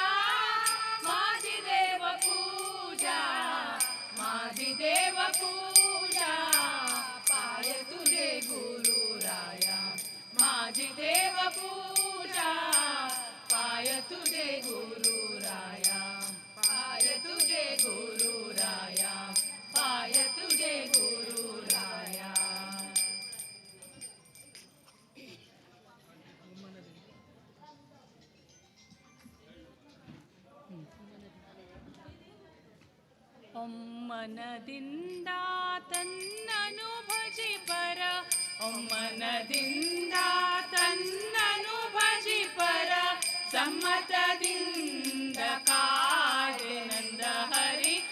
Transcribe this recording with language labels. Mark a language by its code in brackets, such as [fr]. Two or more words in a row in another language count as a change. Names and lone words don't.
[mr] माझी देवपूजा माझी देवपूजा पाय तुझे गुरुराया माझी देवपूजा पाय तुझे गुरुराया पाय तुझे गुरुराया पाय तुझे गुरुराया [kn] ಒಮ್ಮನದಿಂದ ತನ್ನನು ಭಜಿಪರ ಒಮ್ಮನದಿಂದ ತನ್ನನು ಭಜಿಪರ ಸಮ್ಮತದಿಂದ ಕಾಡಿನಂದ ಹರಿ